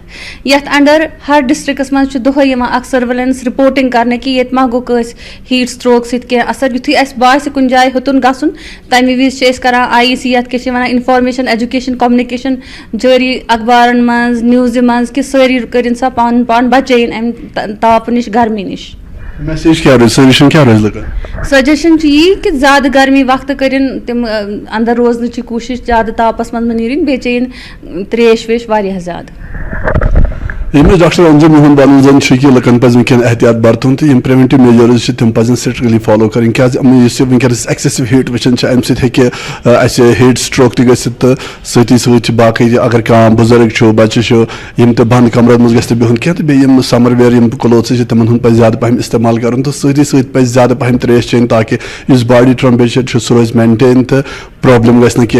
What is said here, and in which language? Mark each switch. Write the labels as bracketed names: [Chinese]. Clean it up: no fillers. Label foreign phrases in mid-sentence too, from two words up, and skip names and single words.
[Kashmiri] یتھ انڈر ہر ڈسٹرکس منٛز چھُ دۄہے یِوان اکھ [English] surveillance reporting [Kashmiri] کرنہٕ کہِ ییٚتہِ ما گوٚو کٲنٛسہِ [English] heat stroke [Kashmiri] سۭتۍ کینٛہہ اثر. یُتھُے اَسہِ باسہِ کُنہِ جایہِ ہیوٚتُن گژھُن تمہِ وِزِ چھِ أسۍ کران IEC یتھ کیٛاہ چھِ وَنان [English] information education communication [Kashmiri] جٲری اخبارن منٛز نِوزِ منٛز کہِ سٲری کٔرِنۍ سا پنُن پان بچٲیِن امہِ تاپہٕ نِش گرمی نِش. میسیج کیا روزِ سجیشن کیا روزِ لُکن؟ سجیشن چھِ یی کہِ زیادٕ گرمی وقتہٕ کٔرِنۍ تِم اندر روزنٕچ کوٗشش زیادٕ تاپس منٛز مہ نیرٕنۍ بیٚیہِ چیٚیِن تریش ویش واریاہ زیادٕ. ییٚمہِ ڈاکٹر انجم محمد بانن زن چھُ کہِ لُکن پزِ ونکیٚن احتیاط برتُن تہٕ یِم [English] preventive measures [Kashmiri] چھِ تِم پزن [English] strictly follow [Kashmiri] کرٕنۍ کیازِ یُس یہِ ونکیٚنس [English] excessive heat [Kashmiri] وٕچھان چھِ امہِ سۭتۍ ہیٚکہِ اَسہِ [English] heat stroke [Kashmiri] تہِ گٔژھِتھ تہٕ سۭتی سۭتۍ چھِ باقٕے اگر کانٛہہ بُزرگ چھُ بچہِ چھُ یِم تہِ بنٛد کمرن منٛز گژھِ نہٕ بِہُن کینٛہہ تہٕ بیٚیہِ یِم [English] summer wear [Kashmiri] یِم کلوتھٕز چھِ تِمن ہُنٛد پزِ زیادٕ پہم استعمال کرُن تہٕ سۭتی سۭتۍ پزِ زیادٕ پہم تریش چیٚنۍ تاکہِ یُس [English] body temperature [Kashmiri] چھُ سُہ روزِ مینٹین تہٕ پرابلم گژھِ نہٕ کینٛہہ.